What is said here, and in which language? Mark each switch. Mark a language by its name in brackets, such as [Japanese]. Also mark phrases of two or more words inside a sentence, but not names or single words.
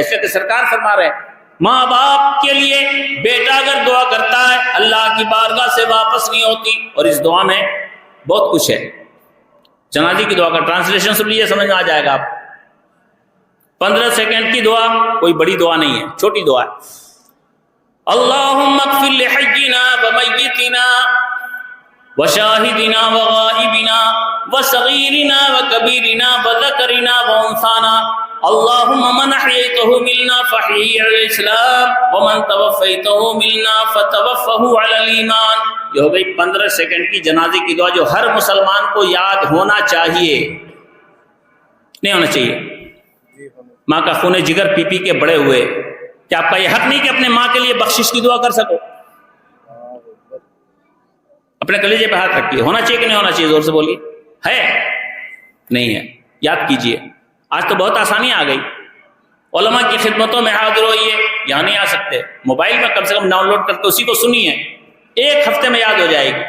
[Hindi] इसलिए सरकार फरमा रहे माँ बाप के लिए बेटा अगर दुआ करता है अल्लाह की बारगाह से वापस नहीं होती। और इस दुआ में बहुत कुछ है। जनाजे की दुआ का ट्रांसलेशन सुन लीजिए, समझ में आ जाएगा आप। 15 सेकंड की दुआ कोई बड़ी दुआ नहीं है, छोटी दुआ है। [Arabic] اللهم اغفر لحينا وميتنا وشاهدنا وغائبنا وصغيرنا وكبيرنا وذكرنا وأنثانا. اللهم من أحييته منا فأحيه على الإسلام ومن توفيته منا فتوفه على الإيمان. [Hindi] ये हो गई 15 सेकंड की जनाजे की दुआ, जो हर मुसलमान को याद होना चाहिए। नहीं होना चाहिए? माँ का खूने जिगर पी पी के बड़े हुए, क्या आपका ये हक नहीं कि अपने माँ के लिए बख्शिश की दुआ कर सको? अपने कलेजे पे हाथ रखिए. होना चाहिए कि नहीं होना चाहिए? ज़ोर से बोलिए. है नहीं है? याद कीजिए. आज तो बहुत आसानी आ गई. उलमा की ख़िदमतों में हाज़िर होइए. यहाँ नहीं आ सकते, मोबाइल में कम से कम डाउन लोड कर के इसी को सुनिए, एक हफ़्ते में याद हो जाएगी.